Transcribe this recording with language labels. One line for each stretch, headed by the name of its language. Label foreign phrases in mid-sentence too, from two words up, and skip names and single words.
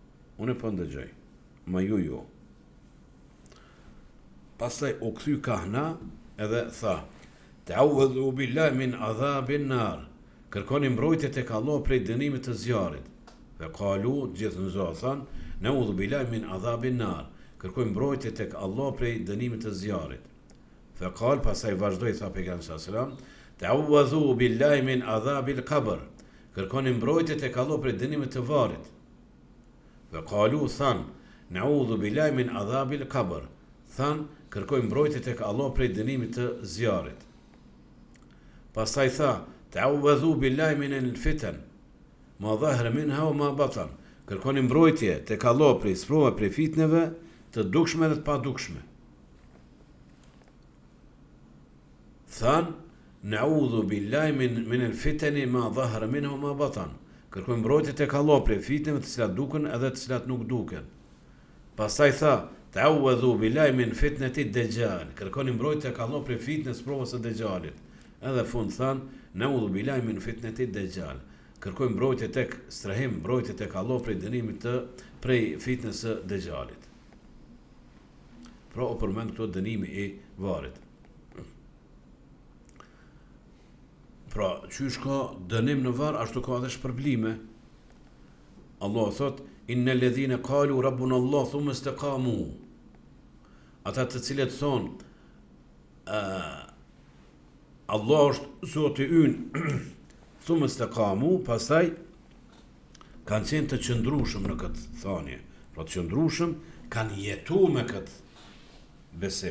Albanian: Unë po ndëgjoj. ma ju. Pastaj u kthy kahna edhe tha:
Arabic: تعوذوا بالله من عذاب النار.
Albanian: Kërkoni mbrojtje tek Allah prej dënimit të zjarrit. Dhe qalu, gjithë në zonë thanë:
Arabic: نعوذ بالله من عذاب النار.
Albanian: Kërkoj mbrojtje tek Allah prej dënimit të zjarrit. Dhe qal, pastaj vazhdoi tha pejgamberi
Arabic: صلى الله عليه وسلم: تعوذوا بالله من عذاب القبر.
Albanian: Kërkoni mbrojtje tek Allah prej dënimit të varrit. Dhe qalu thanë:
Arabic: نعوذ بالله من عذاب القبر.
Albanian: Thanë: kërkoj mbrojtje tek Allah prej dënimit të zjarrit. Pastaj tha:
Arabic: تعوذوا بالله من الفتن ما ظهر منها وما بطن.
Albanian: Kërkoni mbrojtje tek Allah prej sprova prej fitneve të dukshme dhe të padukshme. Than:
Arabic: نعوذ بالله من الفتن ما ظهر منها وما بطن.
Albanian: Kërkoj mbrojtje tek Allah prej fitneve të cilat duken edhe të cilat nuk duken. Pastaj tha:
Arabic: تعوذوا بالله من فتنة الدجال.
Albanian: Kërkoni mbrojtje tek Allah prej fitnes provës së Dejxhalit. Edhe fund than:
Arabic: نعوذ بالله من فتنة الدجال.
Albanian: Kërkoj mbrojtje tek strehim, mbrojtje tek Allah prej dënimit të prej fitnes së Dejxhalit. Pra u përmend këto dënimi i varrit. Pra, qysh ka dënim në varr, ashtu ka edhe shpërblime. Allah thot:
Arabic: إن الذين قالوا ربنا الله ثم استقاموا.
Albanian: Ata të cilët thonë Allah është Zoti ynë,
Arabic: ثم استقاموا,
Albanian: pastaj kanë qenë të qëndrueshëm në këtë thënie. Pra të qëndrueshëm kanë jetuar me këtë besim.